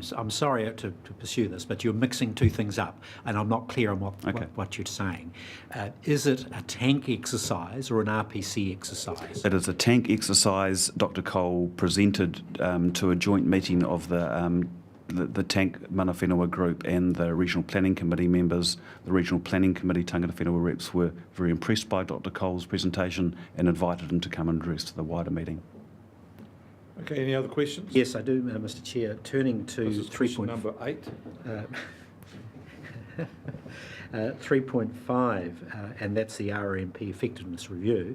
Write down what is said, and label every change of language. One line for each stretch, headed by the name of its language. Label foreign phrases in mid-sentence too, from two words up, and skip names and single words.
English: I'm sorry to pursue this, but you're mixing two things up, and I'm not clear on what you're saying. Is it a tank exercise or an RPC exercise? It is a tank exercise. Dr Cole presented to a joint meeting of the tank
Māori: mana whenua
English: group and the regional planning committee members. The regional planning committee
Māori: tangata whenua
English: reps were very impressed by Dr Cole's presentation and invited him to come and address to the wider meeting. Okay, any other questions? Yes, I do, Mr Chair. Turning to This is question number 8. 3.5, and that's the RRMP effectiveness review.